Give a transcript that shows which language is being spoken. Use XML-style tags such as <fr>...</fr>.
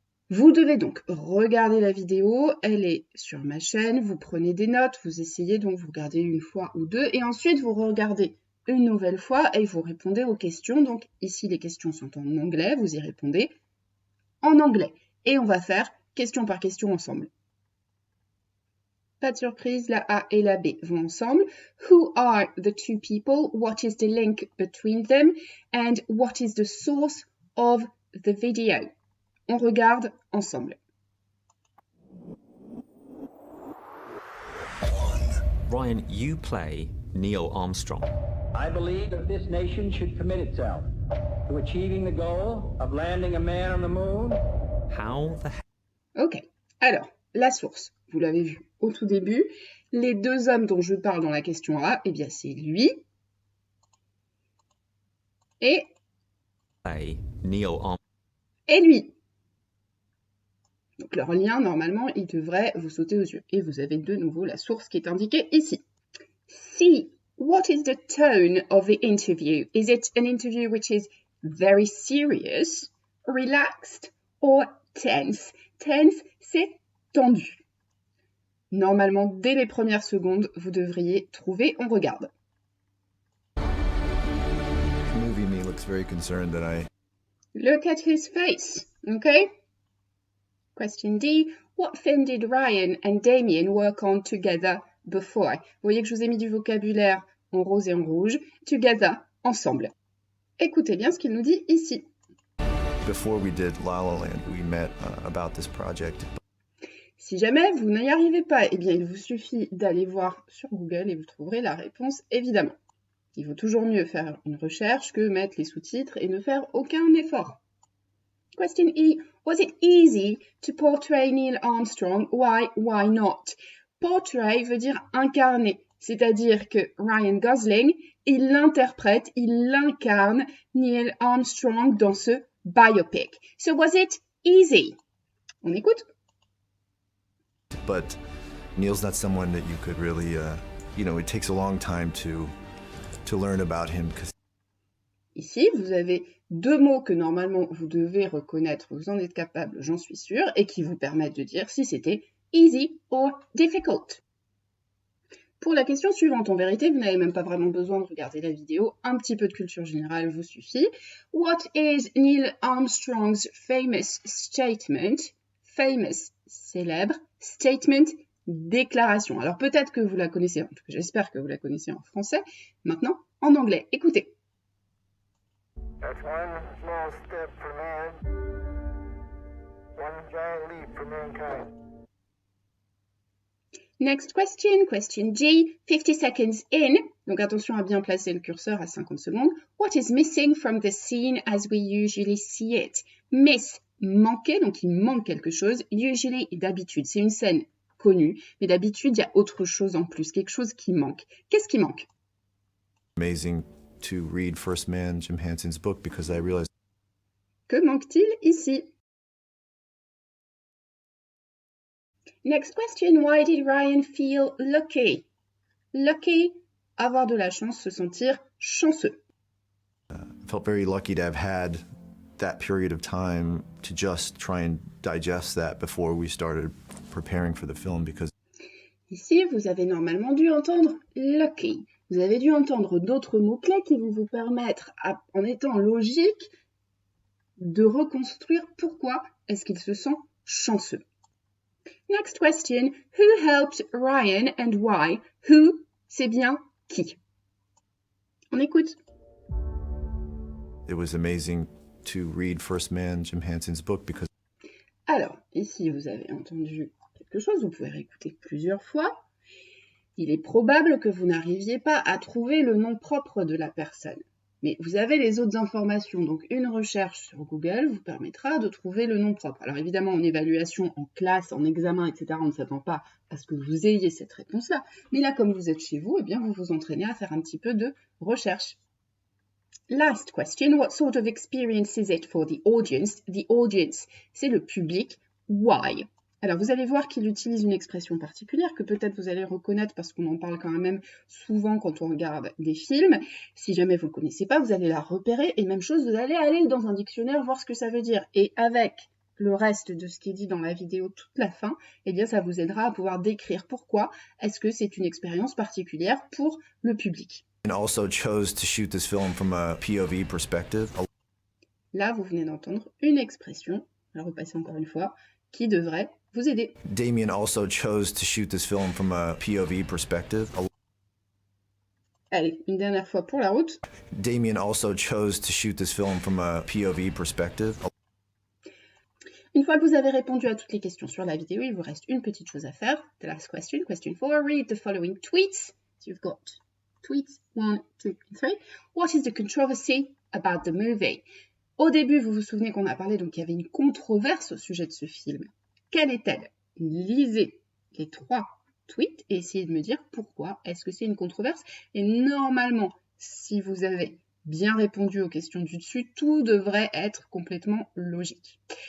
<fr>Vous devez donc regarder la vidéo, elle est sur ma chaîne, vous prenez des notes, vous essayez donc, vous regardez une fois ou deux et ensuite vous regardez une nouvelle fois et vous répondez aux questions. Donc ici les questions sont en anglais, vous y répondez en anglais et on va faire question par question ensemble. Pas de surprise, la A et la B vont ensemble.</fr> <en>Who are the two people? What is the link between them? And what is the source of the video?</en> <fr>On regarde ensemble.</fr> <en>Ryan, you play Neil Armstrong. I believe that this nation should commit itself to achieving the goal of landing a man on the moon. How the hell?</en> <fr>Ok, alors, la source, vous l'avez vu au tout début, les deux hommes dont je parle dans la question A, eh bien c'est lui et Neil Armstrong. Et lui. Donc leur lien, normalement, il devrait vous sauter aux yeux. Et vous avez de nouveau la source qui est indiquée ici. C.</fr> <en>What is the tone of the interview? Is it an interview which is very serious, relaxed or tense?</en> <fr>Tense, c'est tendu. Normalement, dès les premières secondes, vous devriez trouver. On regarde.</fr> <en>Movie me looks very concerned that I... Look at his face, okay? Question D. What film did Ryan and Damien work on together before?</en> <fr>Vous voyez que je vous ai mis du vocabulaire en rose et en rouge. Together, ensemble. Écoutez bien ce qu'il nous dit ici.</fr> <en>Before we did La La Land, we met about this project.</en> <fr>Si jamais vous n'y arrivez pas, eh bien il vous suffit d'aller voir sur Google et vous trouverez la réponse évidemment. Il vaut toujours mieux faire une recherche que mettre les sous-titres et ne faire aucun effort. Question E.</fr> <en>Was it easy to portray Neil Armstrong? Why not?</en> <fr>Portray veut dire incarner, c'est-à-dire que Ryan Gosling, il interprète, il incarne Neil Armstrong dans ce biopic.</fr> <en>So was it easy?</en> <fr>On écoute?</fr> <en>But Neil's not someone that you could really, it takes a long time to learn about him.</en> <fr>Ici, vous avez deux mots que normalement vous devez reconnaître, vous en êtes capable, j'en suis sûre, et qui vous permettent de dire si c'était</fr> <en>easy or difficult.</en> <fr>Pour la question suivante, en vérité, vous n'avez même pas vraiment besoin de regarder la vidéo, un petit peu de culture générale vous suffit.</fr> <en>What is Neil Armstrong's famous statement?</en> <fr>Famous, célèbre, statement, déclaration. Alors peut-être que vous la connaissez, en tout cas j'espère que vous la connaissez en français. Maintenant, en anglais, écoutez.</fr> <en>That's one small step for man, one giant leap for mankind. Next question, question G, 50 seconds in.</en> <fr>Donc attention à bien placer le curseur à 50 secondes.</fr> <en>What is missing from the scene as we usually see it?</en> <fr>Miss, manquer, donc il manque quelque chose. Usually, d'habitude, c'est une scène connue, mais d'habitude, il y a autre chose en plus, quelque chose qui manque. Qu'est-ce qui manque?</fr> <en>Amazing to read First Man, Jim Henson's book, because I realized...</en> <fr>Que manque-t-il ici?</fr> <en>Next question, why did Ryan feel lucky?</en> <fr>Lucky, avoir de la chance, se sentir chanceux.</fr> <en>felt very lucky to have had that period of time to just try and digest that before we started preparing for the film, because</en> <fr>Ici, vous avez normalement dû entendre lucky. Vous avez dû entendre d'autres mots-clés qui vont vous permettre, en étant logique, de reconstruire pourquoi est-ce qu'il se sent chanceux.</fr> <en>Next question. Who helped Ryan and why?</en> <fr>Who, c'est bien qui. On écoute.</fr> <en>It was amazing to read First Man, Jim Henson's book, because</en> <fr>Alors, ici, vous avez entendu quelque chose, vous pouvez réécouter plusieurs fois. Il est probable que vous n'arriviez pas à trouver le nom propre de la personne. Mais vous avez les autres informations, donc une recherche sur Google vous permettra de trouver le nom propre. Alors évidemment, en évaluation, en classe, en examen, etc., on ne s'attend pas à ce que vous ayez cette réponse-là. Mais là, comme vous êtes chez vous, eh bien, vous vous entraînez à faire un petit peu de recherche.</fr> <en>Last question, what sort of experience is it for the audience? The audience,</en> <fr>c'est le public. Why? Alors, vous allez voir qu'il utilise une expression particulière que peut-être vous allez reconnaître parce qu'on en parle quand même souvent quand on regarde des films. Si jamais vous ne le connaissez pas, vous allez la repérer et même chose, vous allez aller dans un dictionnaire voir ce que ça veut dire. Et avec le reste de ce qui est dit dans la vidéo toute la fin, eh bien, ça vous aidera à pouvoir décrire pourquoi est-ce que c'est une expérience particulière pour le public.</fr> <en>and also chose to shoot this film from a POV perspective.</en> <fr>Là, vous venez d'entendre une expression, je vais repasser encore une fois, qui devrait vous aider.</fr> <en>Damien also chose to shoot this film from a POV perspective.</en> <fr>Allez, une dernière fois pour la route.</fr> <en>Damien also chose to shoot this film from a POV perspective.</en> <fr>Une fois que vous avez répondu à toutes les questions sur la vidéo, il vous reste une petite chose à faire.</fr> <en>The last question, question 4. Read the following tweets. So you've got tweets 1, 2, and 3. What is the controversy about the movie?</en> <fr>Au début, vous vous souvenez qu'on a parlé, donc il y avait une controverse au sujet de ce film. Quelle est-elle? Lisez les 3 tweets et essayez de me dire pourquoi est-ce que c'est une controverse. Et normalement, si vous avez bien répondu aux questions du dessus, tout devrait être complètement logique.</fr>